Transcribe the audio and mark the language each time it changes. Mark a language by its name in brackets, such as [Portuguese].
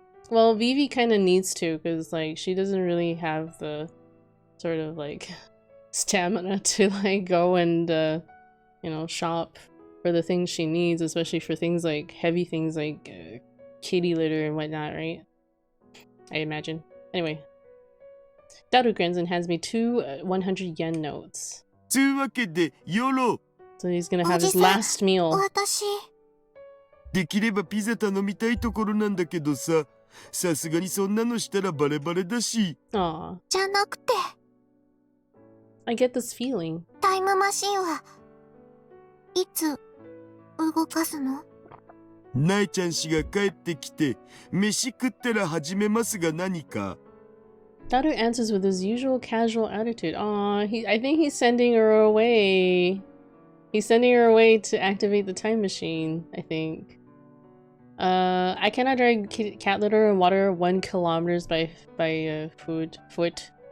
[English] Well, Vivi kind of needs to, because like she doesn't really have the sort of like stamina to like go and you know, shop for the things she needs, especially for things like heavy things like kitty litter and whatnot, right? I imagine. Anyway, Daru grins and hands me two 100 yen notes. [Japanese] つうわけで、ヨロ [English] So he's gonna have his last meal. [Japanese] 私、できればピザ頼みたいところなんだけどさ、さすがにそんなのしたらバレバレだし。 [English] Aw, [Japanese] じゃなくて、 [English] I get this feeling. [Japanese] タイムマシンはいつ動かすの？ナエちゃん氏が帰ってきて、飯食ったら始めますが何か。 [English] Daru answers with his usual casual attitude. Aw, I think he's sending her away. He's sending her away to activate the time machine, I think. I cannot drag cat litter and water 1 kilometers by foot.